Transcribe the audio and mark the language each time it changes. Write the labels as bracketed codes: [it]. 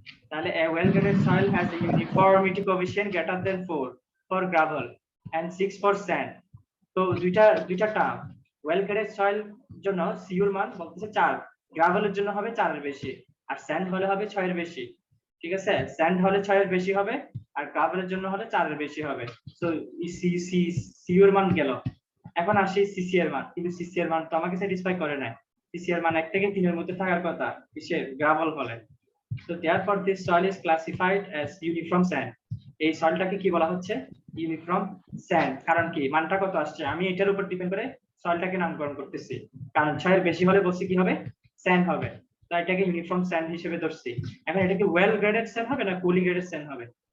[en] তাহলে a well graded soil has a uniformity coefficient greater than 4 for gravel and 6 for sand। [bn] তো দুইটা term, well graded soil জন্য sure মান বলতেছে 4, গ্রাভেলের জন্য হবে 4 এর বেশি, আর স্যান্ড হলে হবে 6 এর বেশি, ঠিক আছে। স্যান্ড হলে 6 এর বেশি হবে আর গ্রাভেলের জন্য হলে 4 এর বেশি হবে। সো সিউর মান গেল। এখন আসি সিসি এর মান, কিন্তু সিসি এর মান তো আমাকে স্যাটিসফাই করে না। সিসি এর মান 1 থেকে 3 এর মধ্যে থাকার কথা কিসের, গ্রাভেল হলে। [en] So therefore this soil is classified as uniform sand। [bn] এই সয়েলটাকে কি বলা হচ্ছে, ইউনিফর্ম স্যান্ড। কারণ কি, মানটা কত আসছে আমি এটার উপর ডিপেন্ড করে সয়েলটাকে নামকরণ করতেছি, কারণ 6 এর বেশি হলে বলছি কি হবে, স্যান্ড হবে, তাই এটাকে ইউনিফর্ম স্যান্ড হিসেবে ধরছি। এখন এটা কি ওয়েল গ্রেডেড স্যান্ড হবে না পুলি গ্রেডেড স্যান্ড হবে?